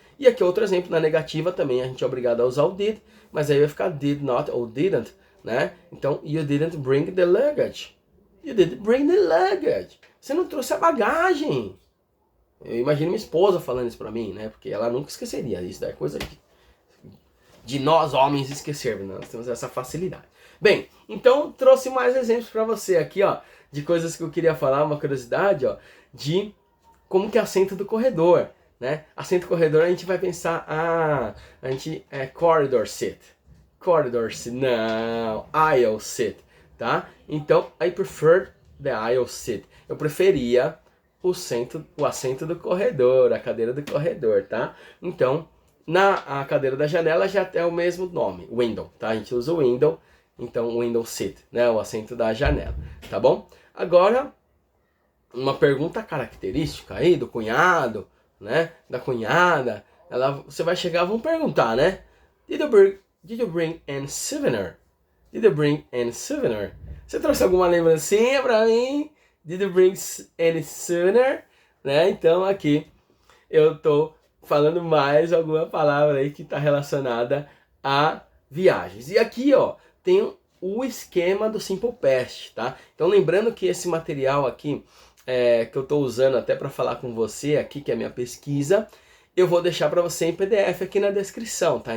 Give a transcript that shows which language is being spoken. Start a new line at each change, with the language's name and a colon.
Portuguese: E aqui outro exemplo, na negativa também a gente é obrigado a usar o did, mas aí vai ficar did not ou didn't, né?
English: Então, you didn't bring the luggage. You didn't bring the luggage.
Portuguese: Você não trouxe a bagagem. Eu imagino minha esposa falando isso pra mim, né? Porque ela nunca esqueceria. Isso daí é coisa de nós homens esquecermos, né? Nós temos essa facilidade. Bem, então trouxe mais exemplos pra você aqui, ó, de coisas que eu queria falar, uma curiosidade, ó, de como que é assento do corredor, né? Assento do corredor a gente vai pensar, a gente é corridor seat. Corridor seat, não, aisle seat, tá? Então,
English: I prefer the aisle seat.
Portuguese: Eu preferia o assento do corredor, a cadeira do corredor, tá? Então, a cadeira da janela já tem o mesmo nome, window, tá? A gente usa o window, então window seat, né? O assento da janela, tá bom? Agora, uma pergunta característica aí do cunhado, né? Da cunhada, você vai chegar, vão perguntar, né?
English: Did you bring any souvenir? Did you bring any souvenir?
Portuguese: Você trouxe alguma lembrancinha pra mim?
English: Did you bring any souvenir?
Portuguese: Né? Então aqui eu tô falando mais alguma palavra aí que está relacionada a viagens. E aqui, ó, tem o esquema do Simple Past, tá? Então lembrando que esse material aqui que eu estou usando até para falar com você aqui, que é a minha pesquisa, eu vou deixar para você em PDF aqui na descrição, tá?